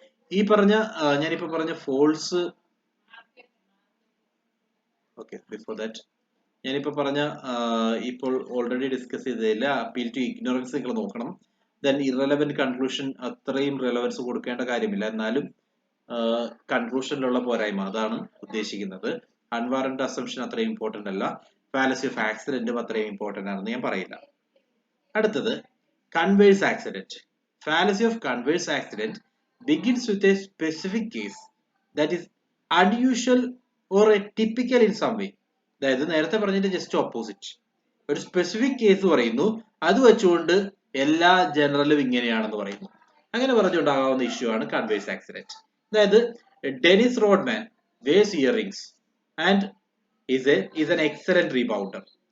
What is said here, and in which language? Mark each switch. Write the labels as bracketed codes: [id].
[ml] ഈ പറഞ്ഞ ഞാനിപ്പോ പറഞ്ഞ ഫോൾസ്, ഓക്കെ, ബിഫോർ ദാറ്റ് ഞാനിപ്പോ പറഞ്ഞ ഇപ്പോൾ already discuss ചെയ്തതില്ല appeal to ignorance നിങ്ങൾ നോക്കണം. ദെൻ ഇറലവന്റ് കൺക്ലൂഷൻ അത്രയും റെലവൻസ് കൊടുക്കേണ്ട കാര്യമില്ല, എന്നാലും കൺക്ലൂഷനിലുള്ള പോരായ്മ അതാണ് ഉദ്ദേശിക്കുന്നത്. അൺവാറന്റഡ് അസംഷൻ അത്രയും ഇമ്പോർട്ടന്റ് അല്ല. ഫാലസി ഓഫ് ആക്സിഡന്റും അത്രയും ഇമ്പോർട്ടന്റ് ആണെന്ന് ഞാൻ പറയില്ല. അടുത്തത് converse accident. [en] Fallacy of converse accident begins with a specific case that is unusual or a typical in some way. [ml] അതായത് നേരത്തെ പറഞ്ഞതിന്റെ ജസ്റ്റ് ഓപ്പോസിറ്റ്. ഒരു സ്പെസിഫിക് കേസ് പറയുന്നു, അത് വെച്ചുകൊണ്ട് എല്ലാ ജനറലും ഇങ്ങനെയാണെന്ന് പറയുന്നു. അങ്ങനെ പറഞ്ഞുണ്ടാകാവുന്ന ഇഷ്യൂ ആണ് കൺവേഴ്സ് ആക്സിഡന്റ്. അതായത് [en] Dennis Rodman wears earrings and is an excellent rebounder.